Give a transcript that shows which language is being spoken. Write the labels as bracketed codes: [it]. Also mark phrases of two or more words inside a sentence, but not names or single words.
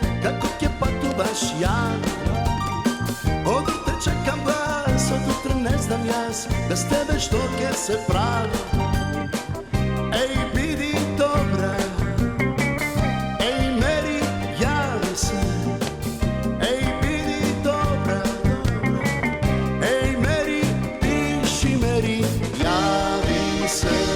[sr] Ja od jutra čekam vas, od jutra ne znam [mk] јас, без тебе што ќе се прави? Еј, биди добра, еј, мери, јави се. Еј, биди добра, еј, мери, пиши, мери, јави се.